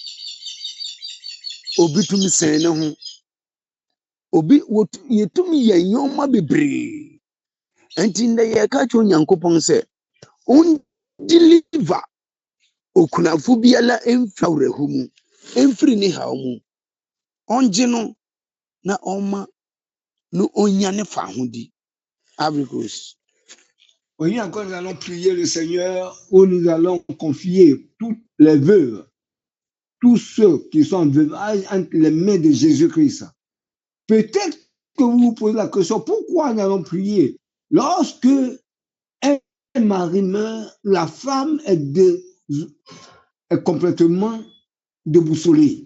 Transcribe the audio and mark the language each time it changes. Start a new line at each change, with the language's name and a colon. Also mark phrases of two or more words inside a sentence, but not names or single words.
Akan: obi tumi sɛn ne ho obi yɛtumi yɛ nneɛma bebree nti ndɛ yɛka kyerɛ Onyankopɔn sɛ deliver okunafo biara mfi awerɛhomu mfiri ne haw mu ɔngye no na ɔma no onya ne fa ho di Abricos.
French: Oui, encore nous allons prier le Seigneur où nous allons confier toutes les veuves, tous ceux qui sont veuves entre les mains de Jésus-Christ. Peut-être que vous vous posez la question, pourquoi nous allons prier? Lorsque un mari meurt, la femme est complètement déboussolée.